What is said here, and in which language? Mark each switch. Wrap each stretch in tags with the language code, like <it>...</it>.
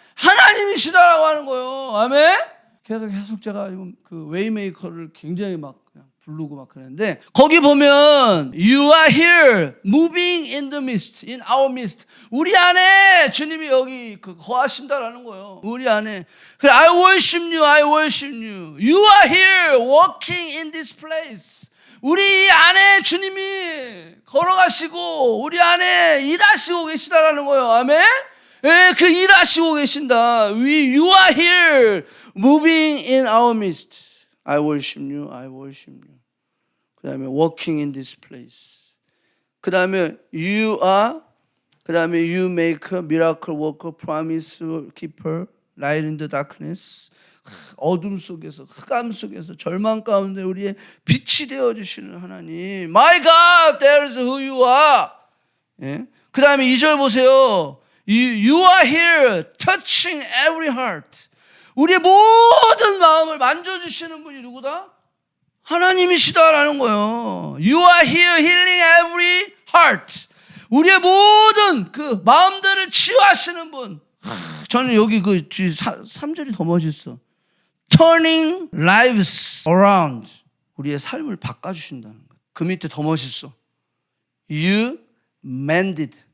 <ko>하나님이시다라고 하는 거예요. 아멘? 계속 제가 그 웨이메이커를 굉장히 막 그냥 부르고 막 그랬는데, 거기 보면</ko> <en>You are here, moving in the midst, in our midst.</en> <ko>우리 안에 주님이 여기 거하신다라는 거예요. 우리 안에.</ko> <en>그래, I worship you, I worship you. You are here, walking in this place.</en> <ko>우리 안에 주님이 걸어가시고 우리 안에 일하시고 계시다라는 거예요. 아멘? 예, 그 일하시고 계신다.</ko> <en>You are here, moving in our midst. I worship you, I worship you.</en> <ko>그 다음에</ko> <en>walking in this place.</en> <ko>그 다음에</ko> <en>you are, 그 다음에 you make a miracle worker, promise keeper, light in the darkness.</en> <ko>어둠 속에서, 흑암 속에서, 절망 가운데 우리의 빛이 되어주시는 하나님.</ko> <en>My God, there is who you are.</en> <ko>예? 그 다음에 2절 보세요.</ko> <en>You are here touching every heart.</en> <ko>우리의 모든 마음을 만져주시는 분이 누구다? 하나님이시다라는 거예요.</ko> <en>You are here healing every heart.</en> <ko>우리의 모든 그 마음들을 치유하시는 분. 저는 여기 그 뒤 3절이 더 멋있어.</ko> <en>Turning lives around.</en> <ko>우리의 삶을 바꿔주신다는 거예요. 그 밑에 더 멋있어.</ko> <en>You mended.</en>